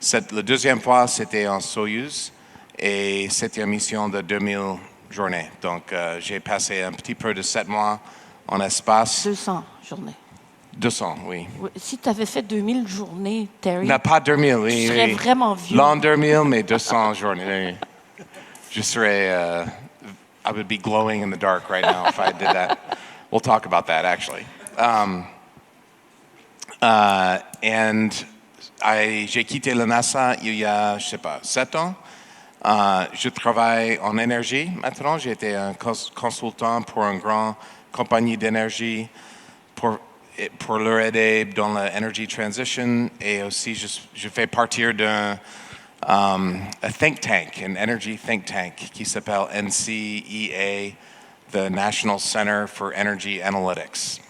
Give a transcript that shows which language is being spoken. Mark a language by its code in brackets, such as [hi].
[fr] La deuxième fois, c'était en Soyuz. Et c'était une mission de 2000 journées. Donc j'ai passé un petit peu de 7 mois en espace. 200 journées. 200, oui. Si tu avais fait 2000 journées, Terry, Non, pas 2000, oui. tu serais vraiment vieux. L'an 2000, mais 200 journées. Je serais, [en] I would be glowing in the dark right now if I did that. We'll talk about that, actually. [fr] J'ai quitté la NASA il y a, je sais pas, 7 ans. Je travaille en énergie maintenant. J'ai été un consultant pour une grande compagnie d'énergie pour leur aider dans la energy transition, et aussi je fais partie d'un think tank, un energy think tank qui s'appelle NCEA, the National Center for Energy Analytics.